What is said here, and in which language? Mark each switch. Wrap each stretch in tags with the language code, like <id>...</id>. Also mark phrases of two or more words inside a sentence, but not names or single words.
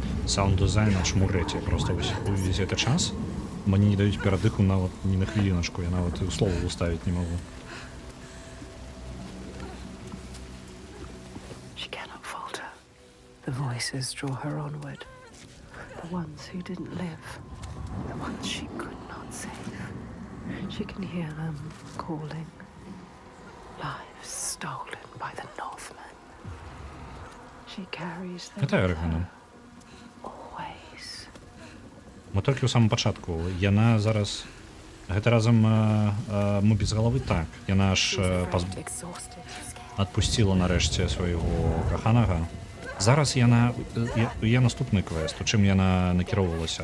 <be>саунд-дизайн аж мурэць. Я просто увесь гэты час мне не даюць перадыху нават ні на хвіліначку, я нават і слова уставіць не магу.</be> <en>She cannot falter. The voices draw her onward. The ones who didn't live. The ones she could not save. She can hear them calling. Lives stolen by the Northmen. She carries them</en> <be>Гэта</be> <en>with Эргана. her always.</en> <be>Мы толькі ў самым пачатку. Яна зараз гэта разам мы без галавы так. Яна ж</be> <en>Exhausted.</en> <be>адпусціла нарэшце свайго каханага. Зараз яна наступны квест, у чым яна накіроўвалася.</be>